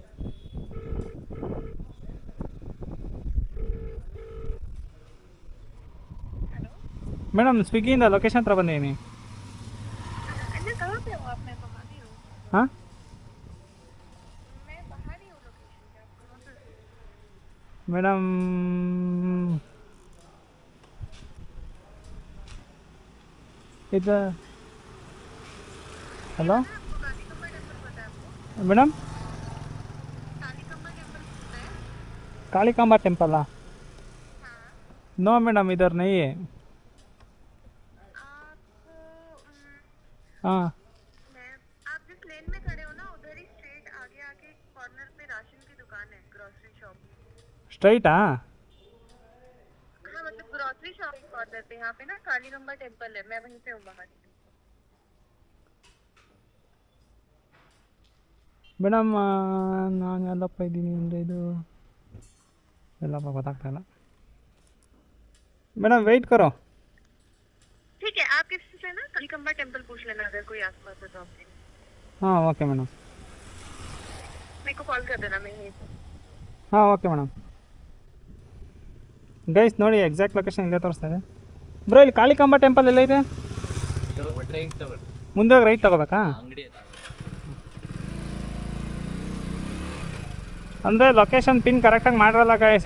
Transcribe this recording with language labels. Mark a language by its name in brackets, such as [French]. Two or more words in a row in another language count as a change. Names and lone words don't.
[Kannada] ಮೇಡಮ್, ಸ್ವಿಗ್ಗಿಯಿಂದ ಲೊಕೇಶನ್ ಹತ್ರ ಬಂದಿದ್ದೀನಿ. [Hindi] अन्य कहाँ पे हो आप? मैं बाहर ही हूँ. [Kannada] ಹಾಂ [Hindi] मैं बाहर ही हूँ लोकेशन के. आप कहाँ पे हो? [Kannada] ಮೇಡಮ್, ಇದು ಹಲೋ [Hindi] आपको कालीकम्बा टेम्पल पता है आपको? [Kannada] ಮೇಡಮ್, [Hindi] कालीकम्बा टेम्पल पता है? कालीकांबा टेम्पल? हाँ. [English] no madam, [Hindi] इधर नहीं है. आपको हाँ, मैं आप जिस लेन में खड़े हो ना, उधर ही स्ट्रेट आगे कॉर्नर पे राशन की दुकान है, [English] grocery shop. [Hindi] स्ट्रैटा? हाँ मतलब [English] grocery shop [Hindi] कॉर्नर पे. यहाँ पे ना कालीकम्बा टेम्पल है. मैं वहीं पे हूँ बाहर. [Kannada] ಮೇಡಮ್, ನಾನು ಎಲ್ಲಪ್ಪ ಇದ್ದೀನಿ ಅಂದರೆ ಇದು ಎಲ್ಲಪ್ಪ ಗೊತ್ತಾಗ್ತಾಯಿಲ್ಲ. [Hindi] मैडम वेट करो। ठीक है, आप किसी से ना कलिकम्बा टेम्पल पूछ लेना अगर कोई आसपास है तो आपके। हाँ [English] okay madam. [Hindi] मेरे को कॉल कर देना, मैं यहीं पे। [Kannada] ಹಾಂ [English] okay madam. [Kannada] ಗೈಸ್ ನೋಡಿ [English] exact location [Kannada] ಇಲ್ಲೇ ತೋರಿಸ್ತಾ ಇದೆ. ಬ್ರೋ ಇಲ್ಲಿ ಕಾಳಿಕಾಂಬ ಟೆಂಪಲ್ ಎಲ್ಲ ಇದೆ? ಮುಂದೆ ಹೋಗಿ ರೈಟ್ ತಗೋಬೇಕಾ? ಅಂದರೆ [English] location pin [Kannada] ಕರೆಕ್ಟಾಗಿ ಮಾಡಿರಲ್ಲ ಗೈಸ್.